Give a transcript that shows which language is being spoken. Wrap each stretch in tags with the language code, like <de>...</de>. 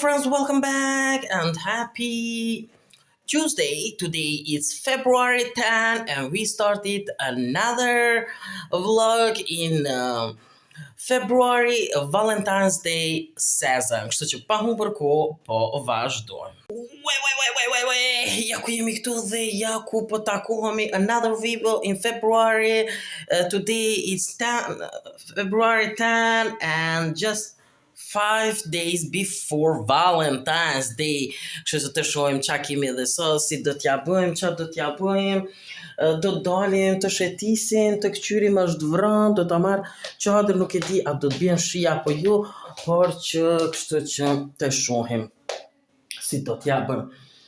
<en>welcome back and happy Tuesday. Today is February 10 and we started another vlog in February Valentine's Day season.</en> <sq>Kështu që pa humbur kohë, po vazhdojmë. Ja ku jemi këtu dhe ja ku po takohemi</sq> <en>another video in February. Today is February 10 and just 5 days before Valentine's Day.</en> <sq>Kështu që të shohim çka kemi dhe sot, si do t'ja bëjmë, çfarë do t'ja bëjmë. Do të dalim të shetisin, të këqyrim është vrën, do të marr çadër, nuk e di a do të bien shi apo jo, por që kështu që të shohim si do t'ja bëjmë.</sq>